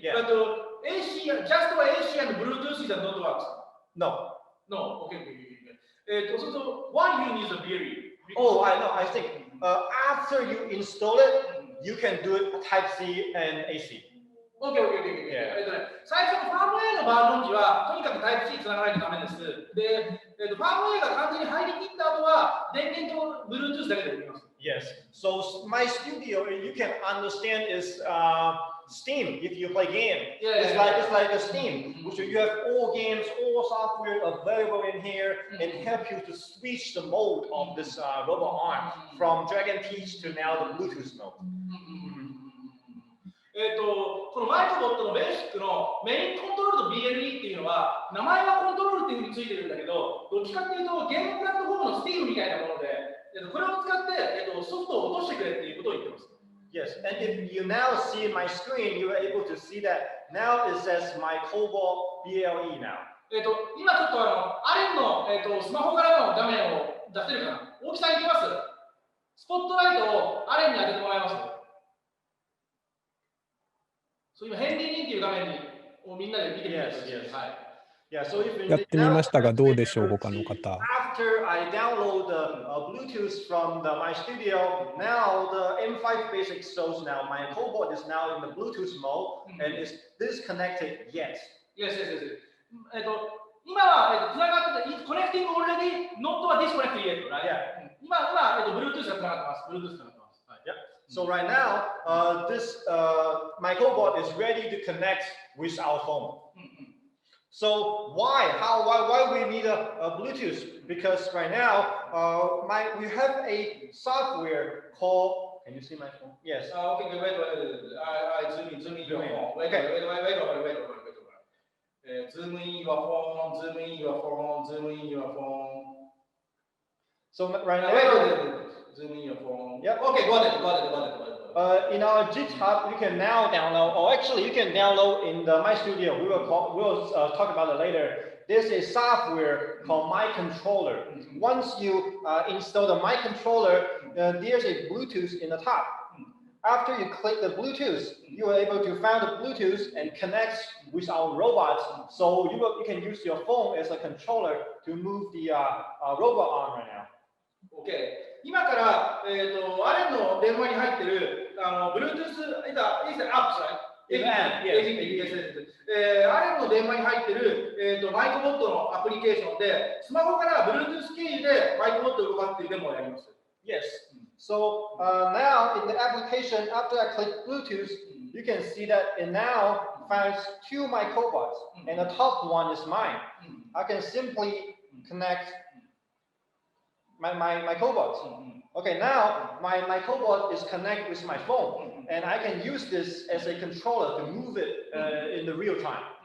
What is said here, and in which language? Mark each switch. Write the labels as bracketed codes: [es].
[en] Yeah. But AC, just AC and Bluetooth is not works. No. Okay. So why you need the BLE? Oh, I know. I think after you install it, you can do it Type-C and AC. Okay. Yeah. [ja] 最初のファームウェイのバージョン時は、とにかく Type-C つながないとダメです。で、ファームウェイが完全に入りきった後は、電源と Bluetooth だけでできます。 [en] Yes. So my studio, you can understand is Steam. If you play game, it's like a Steam, which you have all games, all software available in here, and help you to switch the mode of this robot arm from Dragon Teach to now the Bluetooth mode. [ja] このマイクロボットのベーシックのメインコントロールと BLE っていうのは名前はコントロールっていうふうについてるんだけど、どっちかっていうとゲームプラットフォームの Steam みたいなもので、これを使って、ソフトを落としてくれっていうことを言ってます。 [en] Yes, and if you now see my screen, you are able to see that now it says Microbot BLE now. [ja] 今ちょっとアレンの、スマホからの画面を出せるかな。大きさにいきます。スポットライトをアレンに当ててもらいます。そう今ヘンリーリンっていう画面にみんなで見てみてください。はい。やってみましたがどうでしょう他の方。 [en] After I download the Bluetooth from my studio, now the M5 basic shows now my Cobot is now in the Bluetooth mode and is disconnected yet. Yes. [ja] 今はつながってて、コネクティング [en] already not disconnected yet, right? Yeah. [ja] 今Bluetooth がつながってます。Bluetooth がつながってます。 [en] Yeah. So right now, this Microbot is ready to connect with our phone. So why we need a Bluetooth? Because right now, we have a software called. Can you see my phone? Yes. Okay. Wait. I zoom in your phone. Wait. Zoom in your phone. Zoom in your phone. So right now. Wait. Zoom in your phone. Yep. Okay. Got it. In our GitHub, you can now download, or actually you can download in the My Studio. We'll talk about it later. There's a software called My Controller. Once you install the My Controller, there's a Bluetooth in the top. After you click the Bluetooth, you are able to find the Bluetooth and connect with our robots. So you can use your phone as a controller to move the robot arm right now. Okay. [ja] 今から、アレンの電話に入ってるBluetooth [en] is an app, right? Yes. [ja] アレンの電話に入ってる、マイクボットのアプリケーションで、スマホから Bluetooth 経由でマイクボットを動かすっていうデモをやります。 [en] Yes. So now in the application, after I click Bluetooth, you can see that it now finds two Microbots, and the top one is mine. I can simply connect my Microbots. Okay, now my Microbot is connected with my phone, and I can use this as a controller to move it in the real time.